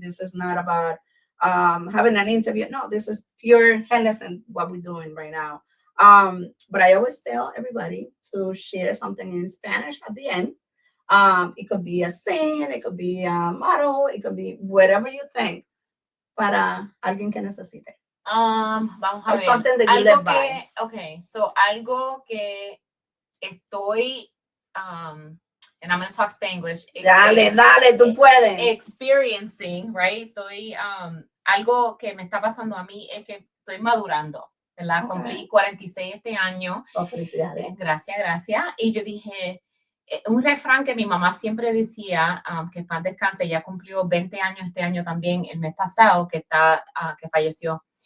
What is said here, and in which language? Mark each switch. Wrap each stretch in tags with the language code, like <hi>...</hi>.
<en>This is not about having an interview. No, this is pure, hey, listen, what we're doing right now. But I always tell everybody to share something in Spanish at the end. It could be a saying, it could be a motto, it could be whatever you think.</en> <es>Para alguien que necesite. Vamos a ver.</es> <en>Something that you live by. Okay, so</en> <es>algo que estoy,</es> <en>and I'm going to talk Spanglish.</en> <es>Dale, tú puedes.</es> <en>Experiencing, right?</en> <es>Estoy, algo que me está pasando a mí es que estoy madurando. ¿verdad? Ok. Cumplí 46 este año. Oh, felicidades. Gracias, gracias. Y yo dije, un refrán que mi mamá siempre decía, que en paz descanse, ya cumplió 20 años este año también, el mes pasado, que falleció.</es>